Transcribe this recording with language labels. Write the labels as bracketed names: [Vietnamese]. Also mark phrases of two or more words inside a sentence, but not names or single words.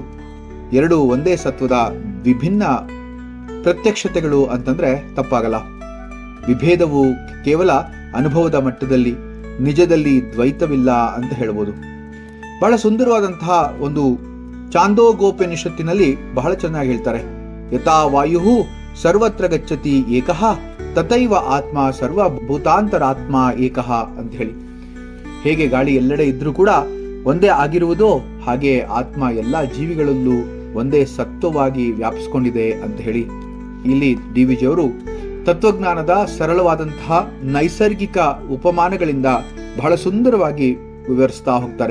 [Kannada] ಎರಡು ಒಂದೇ ಸತ್ವದ ವಿಭಿನ್ನ ಪ್ರತ್ಯಕ್ಷತೆಗಳು ಅಂತಂದ್ರೆ ತಪ್ಪಾಗಲ್ಲ. ವಿಭೇದವು ಕೇವಲ ಅನುಭವದ ಮಟ್ಟದಲ್ಲಿ, ನಿಜದಲ್ಲಿ ದ್ವೈತವಿಲ್ಲ ಅಂತ ಹೇಳ್ಬೋದು. ಬಹಳ ಸುಂದರವಾದಂತಹ ಒಂದು ಚಾಂದೋಗೋಪನಿಷತ್ತಿನಲ್ಲಿ ಬಹಳ ಚೆನ್ನಾಗಿ ಹೇಳ್ತಾರೆ. [Sanskrit] ಯಥಾ ವಾಯು ಸರ್ವತ್ರ ಗಚ್ಚತಿ ಏಕಃ ತಥೈವ ಆತ್ಮ ಸರ್ವಭೂತಾಂತರಾತ್ಮ ಏಕಃ [Kannada] ಅಂತ ಹೇಳಿ. ಹೇಗೆ ಗಾಳಿ ಎಲ್ಲೆಡೆ ಇದ್ರೂ ಕೂಡ ಒಂದೇ ಆಗಿರುವುದೋ ಹಾಗೆ ಆತ್ಮ ಎಲ್ಲಾ ಜೀವಿಗಳಲ್ಲೂ ಒಂದೇ ಸತ್ವವಾಗಿ ವ್ಯಾಪಿಸಿಕೊಂಡಿದೆ ಅಂತ ಹೇಳಿ ಇಲ್ಲಿ ಡಿ.ವಿ.ಜಿ. ಅವರು ತತ್ವಜ್ಞಾನದ ಸರಳವಾದಂತಹ ನೈಸರ್ಗಿಕ ಉಪಮಾನಗಳಿಂದ ಬಹಳ ಸುಂದರವಾಗಿ ವಿವರಿಸ್ತಾ ಹೋಗ್ತಾರೆ.